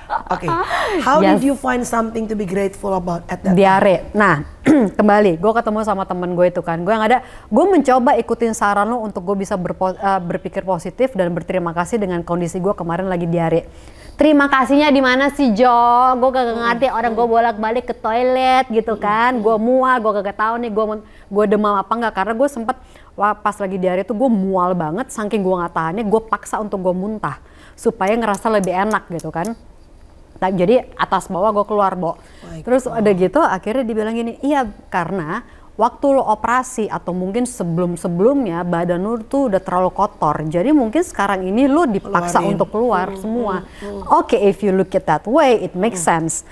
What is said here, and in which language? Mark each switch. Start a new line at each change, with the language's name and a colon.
English: Oke, how did you find something to be grateful about at that
Indonesian: diare? Nah, kembali, gue ketemu sama temen gue itu kan. Gue yang ada, gue mencoba ikutin saran lo untuk gue bisa berpikir positif dan berterima kasih dengan kondisi gue kemarin lagi diare. Terima kasihnya di mana sih, Jo? Gue kagak ngerti, orang gue bolak-balik ke toilet gitu kan. Gue mual, gue kagak tahu nih gue demam apa enggak. Karena gue sempet pas lagi diare tuh gue mual banget, saking gue nggak tahannya, gue paksa untuk gue muntah supaya ngerasa lebih enak gitu kan. Nah, jadi atas bawah gue keluar, Bo. Terus udah gitu akhirnya dibilang gini, iya karena waktu lo operasi atau mungkin sebelum-sebelumnya badan lo tuh udah terlalu kotor. Jadi mungkin sekarang ini lo dipaksa untuk keluar semua.
English: Oke, if you look at that way, it makes sense.